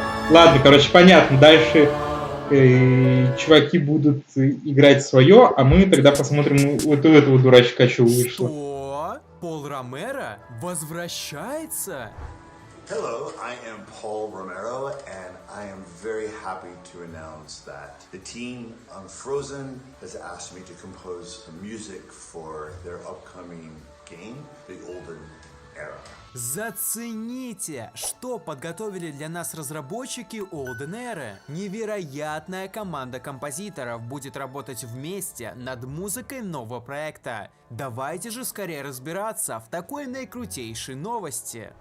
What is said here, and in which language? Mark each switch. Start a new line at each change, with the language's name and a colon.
Russian: Ладно, короче, понятно. Дальше чуваки будут играть свое, а мы тогда посмотрим вот у этого дурачка, что вышло. Что? Пол Ромеро возвращается?
English: Hello, I am Paul Romero, and I am very happy to announce that the team Unfrozen has asked me to compose some music for their upcoming game, The Olden era.
Russian: Зацените, что подготовили для нас разработчики Olden Era. Невероятная команда композиторов будет работать вместе над музыкой нового проекта. Давайте же скорее разбираться в такой наикрутейшей новости.